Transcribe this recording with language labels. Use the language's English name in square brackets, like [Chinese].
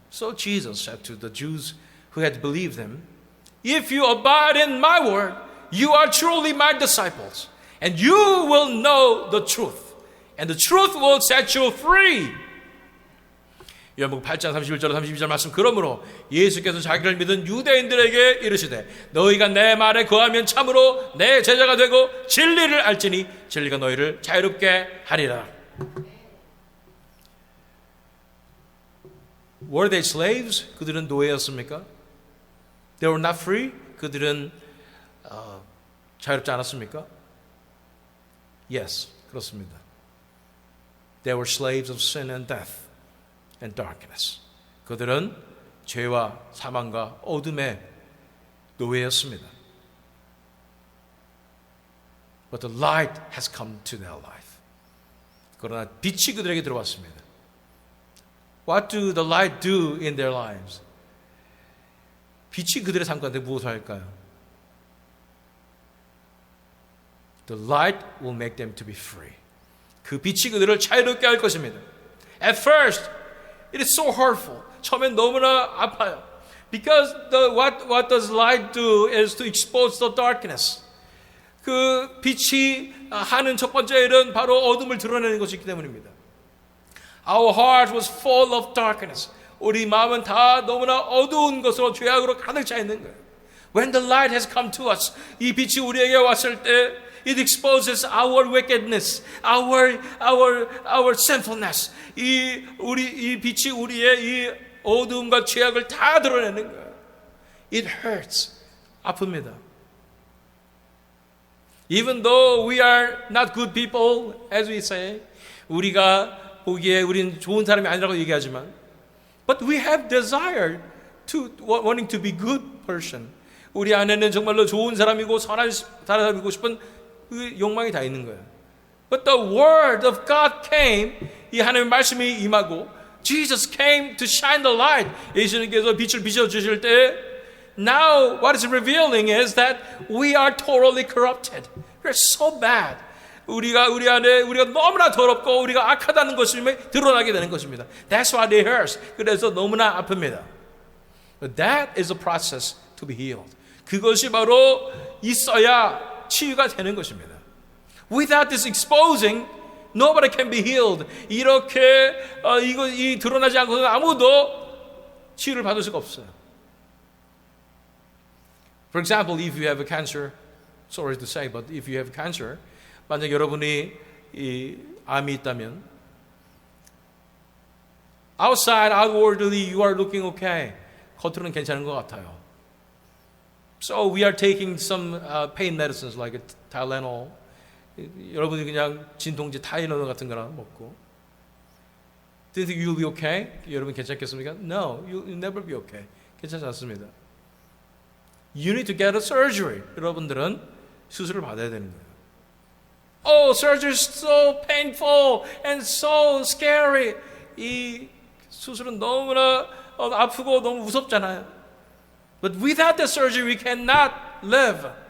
[English] So Jesus said to the Jews who had believed him, If you abide in my word, you are truly my disciples, and you will know the truth, and the truth will set you free. [Korean] 요한복음 8장 31절 32절 말씀, 그러므로 예수께서 자기를 믿은 유대인들에게 이르시되 너희가 내 말에 거하면 참으로 내 제자가 되고 진리를 알지니 진리가 너희를 자유롭게 하리라. [English] Were they slaves? [Korean] 그들은 노예였습니까? [English] They were not free? [Korean] 그들은 자유롭지 않았습니까? Yes, 그렇습니다. [English] They were slaves of sin and death and darkness. [Korean] 그들은 죄와 사망과 어둠의 노예였습니다. [English] But the light has come to their life. [Korean] 그러나 빛이 그들에게 들어왔습니다. [English] What do the light do in their lives? [Korean] 빛이 그들의 삶 가운데 무엇을 할까요? [English] The light will make them to be free. [Korean] 그 빛이 그들을 자유롭게 할 것입니다. [English] At first, it is so hurtful. [Korean] 처음엔 너무나 아파요. [English] Because what does light do is to expose the darkness. [Korean] 그 빛이 하는 첫 번째 일은 바로 어둠을 드러내는 것이기 때문입니다. [English] Our heart was full of darkness. [Korean] 우리 마음은 다 너무나 어두운 것으로 죄악으로 가득 차 있는 거예요. [English] When the light has come to us, [Korean] 이 빛이 우리에게 왔을 때 [English] it exposes our wickedness, our sinfulness. [Korean] 이 빛이 우리의 이 어두움과 죄악을 다 드러내는 거예요. [English] It hurts. [Korean] 아픕니다. [English] Even though we are not good people, as we say, [Korean] 우리가 보기에 우리는 좋은 사람이 아니라고 얘기하지만, [English] but we have desire to wanting to be good person. [Korean] 우리 안에는 정말로 좋은 사람이고 선한 사람이고 싶은 그 욕망이 다 있는 거예요. [English] But the word of God came. [Korean] 이 하나님의 말씀이 임하고 [English] Jesus came to shine the light. [Korean] 예수님께서 빛을 비춰주실 때 [English] now what is revealing is that we are totally corrupted. We're so bad. [Korean] 우리 안에 우리가 너무나 더럽고 우리가 악하다는 것이 드러나게 되는 것입니다. [English] That's why it hurts. [Korean] 그래서 너무나 아픕니다. [English] But that is a process to be healed. [Korean] 그것이 바로 있어야 치유가 되는 것입니다. [English] Without this exposing, nobody can be healed. [Korean] 이렇게 이 드러나지 않고는 아무도 치유를 받을 수가 없어요. [English] For example, if you have a cancer, sorry to say, but if you have cancer, [Korean] 만약 여러분이 이 암이 있다면, [English] outside, outwardly, you are looking okay. [Korean] 겉으로는 괜찮은 것 같아요. [English] So we are taking some pain medicines like Tylenol. [Korean] 여러분이 그냥 진통제 타이레놀 같은 거나 먹고. [English] Do you think you'll be okay? [Korean] 여러분 괜찮겠습니까? [English] No, you'll never be okay. [Korean] 괜찮지 않습니다. [English] You need to get a surgery. [Korean] 여러분들은 수술을 받아야 되는 거예요. [English] Oh, surgery is so painful and so scary. [Korean] 이 수술은 너무나 아프고 너무 무섭잖아요. [English] But without the surgery, we cannot live.